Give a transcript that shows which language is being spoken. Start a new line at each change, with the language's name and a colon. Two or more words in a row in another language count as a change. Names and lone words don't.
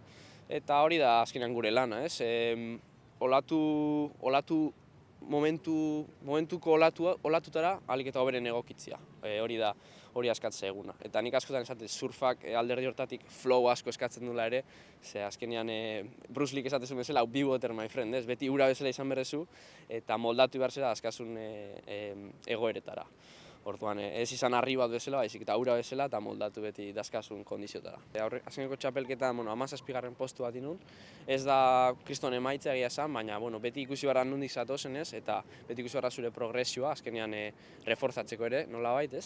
Basque: Eta hori da azkenean gure lana, ez? Momentuko olatutara ahalik eta hoberen egokitzea. Hori askatzea eguna. Eta nik askotan esatez surfak alderdi hortatik flow asko eskatzen dula ere, ze azkenean Bruce Lee esatezun bezala,
English: be water my friend,
Basque: ez? Beti ura bezala izan berrezu, eta moldatu behar zera askazun egoeretara. Orduan, ez izan harri bat bezala, baizik eta ura bezala eta moldatu beti dazkasun kondiziotara. Azkeneko txapelketa 17. postu bat inun. Ez da kriston emaitza egia esan, baina beti ikusi barra nondik zatozen ez, eta beti ikusi barra zure progresioa, azkenean reforzatzeko ere, nolabait ez.